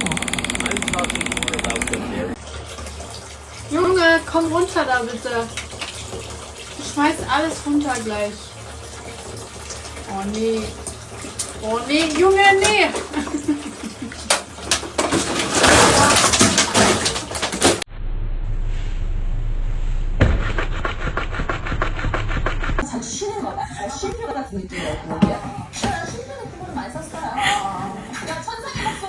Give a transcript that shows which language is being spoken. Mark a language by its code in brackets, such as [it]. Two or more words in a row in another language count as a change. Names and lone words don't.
[en] I'm talking more about the very. [de] Junge, komm runter da bitte. Du schmeißt alles runter gleich. Oh nee. Oh nee, Junge, nee. [ko] 쉼표 같은 느낌이었거든요. 쉼표는 그거를 많이 썼어요. 야, 천상의 목소리.